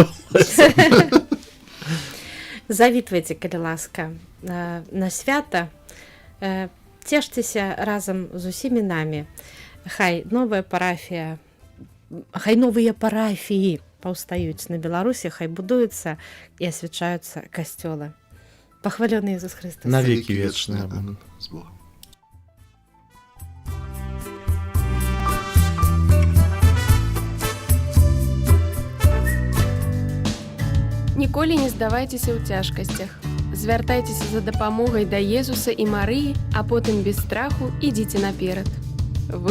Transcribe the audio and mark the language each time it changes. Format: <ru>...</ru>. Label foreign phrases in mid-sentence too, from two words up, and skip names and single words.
<be>Завітвайце, калі ласка, на свята. Цешцеся разам з усімі намі. Хай новая парафія, хай новыя парафіі паўстаюць на Беларусі, хай будуюцца і асвячаюцца касцёлы. Пахвалёны Ісус Христос.</be> <ru>На веки вечные. С Богом.</ru> <be>Ніколі не здавайцеся ў цяжкасцях. Звяртайцеся за дапамогай да Езуса і Марыі, а потым без страху ідзіце наперад.</be>